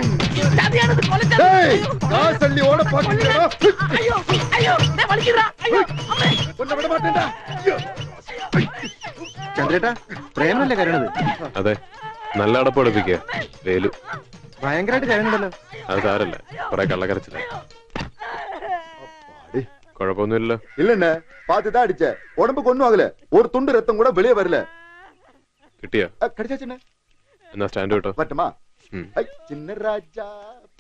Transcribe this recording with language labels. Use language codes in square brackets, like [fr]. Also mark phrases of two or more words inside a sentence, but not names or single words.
[ml] ചന്ദ്രേട്ടാ, പ്രേമല്ലേ കരണത്? അതെ, നല്ല അടപ്പൊടിപ്പിക്കുക. വേലു ഭയങ്കരമായിട്ട് കരണുണ്ടല്ലോ. അത് സാരല്ല, കൊറേ കള്ളക്കരച്ചില്ല. കുഴപ്പമൊന്നുമില്ലല്ലോ. [ta] இல்லண்ணே, பாத்துதான் அடிச்ச. உடம்புக்கு ஒண்ணும் ஆகல. ஒரு துண்டு ரத்தம் கூட வெளியே வரல. [ml] കിട്ടിയോ? [ta] கிடைச்சாச்சுண்ணே. [ml] എന്നാ സ്റ്റാൻഡ് കേട്ടോ. [ta] பட்டுமா? சின்ன ராஜா